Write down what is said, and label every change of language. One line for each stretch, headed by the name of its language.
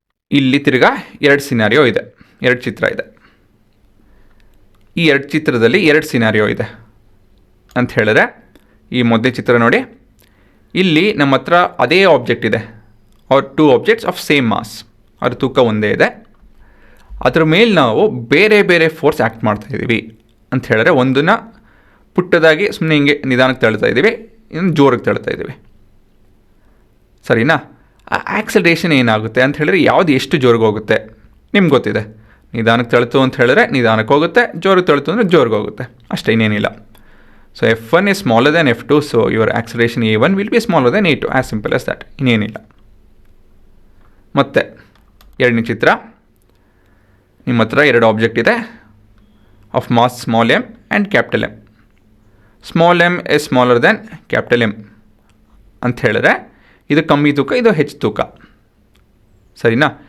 Kannada: ಇಲ್ಲಿ ತಿರ್ಗಾ 2 ಸಿನಾರಿಯೋ ಇದೆ, 2 ಚಿತ್ರ ಇದೆ. ಈ ಎರಡು ಚಿತ್ರದಲ್ಲಿ ಎರಡು ಸಿನಾರಿಯೋ ಇದೆ ಅಂತ ಹೇಳಿದ್ರೆ, ಈ ಮೊದಲೇ ಚಿತ್ರ ನೋಡಿ, ಇಲ್ಲಿ ನಮ್ಮ ಹತ್ರ ಅದೇ ಆಬ್ಜೆಕ್ಟ್ ಇದೆ,
English: or two objects of same mass,
Kannada: ಅದ್ರ ತೂಕ ಒಂದೇ ಇದೆ, ಅದ್ರ ಮೇಲೆ ನಾವು ಬೇರೆ ಬೇರೆ ಫೋರ್ಸ್ ಆ್ಯಕ್ಟ್ ಮಾಡ್ತಾಯಿದ್ದೀವಿ ಅಂತ ಹೇಳಿದ್ರೆ, ಒಂದನ್ನು ಪುಟ್ಟದಾಗಿ ಸುಮ್ಮನೆ ಹಿಂಗೆ ನಿಧಾನಕ್ಕೆ ತಳ್ತಾ ಇದ್ದೀವಿ, ಇನ್ನೊಂದು ಜೋರಿಗೆ ತಳ್ತಾ ಇದ್ದೀವಿ. ಸರಿನಾ? ಆ ಆಕ್ಸಲರೇಷನ್ ಏನಾಗುತ್ತೆ ಅಂತ ಹೇಳಿದ್ರೆ ಯಾವುದು ಎಷ್ಟು ಜೋರಿಗೆ ಹೋಗುತ್ತೆ ನಿಮ್ಗೆ ಗೊತ್ತಿದೆ. ನಿಧಾನಕ್ಕೆ ತಳ್ತು ಅಂತ ಹೇಳಿದ್ರೆ ನಿಧಾನಕ್ಕೆ ಹೋಗುತ್ತೆ, ಜೋರಿಗೆ ತಳ್ತು ಅಂದರೆ ಜೋರಿಗೆ ಹೋಗುತ್ತೆ, ಅಷ್ಟೇ, ಇನ್ನೇನಿಲ್ಲ.
English: so F1 is smaller than F2, so your acceleration A1 will be smaller than A2, as simple as that,
Kannada: ಇನ್ನೇನಿಲ್ಲ. ಮತ್ತೆ ಎರಡನೇ ಚಿತ್ರ, ನಿಮ್ಮ ಹತ್ರ ಎರಡು ಆಬ್ಜೆಕ್ಟ್ ಇದೆ
English: Of mass small m and capital M. Small m is smaller than capital M
Kannada: ಅಂತ ಹೇಳಿದ್ರೆ ಇದು ಕಮ್ಮಿ ತೂಕ, ಇದು ಹೆಚ್ಚು ತೂಕ. ಸರಿನಾ?